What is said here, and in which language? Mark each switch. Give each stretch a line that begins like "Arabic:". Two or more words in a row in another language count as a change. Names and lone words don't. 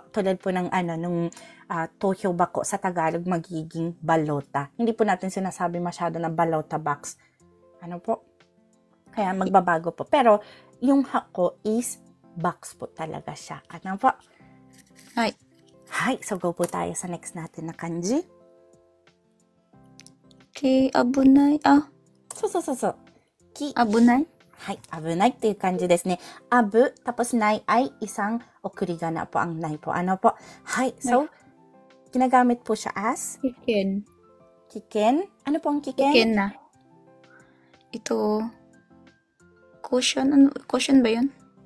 Filipino: Tulad po ng nung
Japanese: 投票 箱
Filipino: sa Tagalog magiging balota. Hindi po natin sinasabi masyado na balota box. Ano po? Kaya magbabago po. Pero, yung hako is box po talaga siya. Ano po? Hai. So go po tayo sa next natin na kanji. Abunai. So. Abunai?
Japanese: 危ないっていう感じですね。
Filipino: Abu, tapos nai ay isang okurigana po ang nai po. Ano po? So, ginagamit po siya as? Kiken. Ano po ang kiken? Kiken na. Ito, caution. Caution ba yun?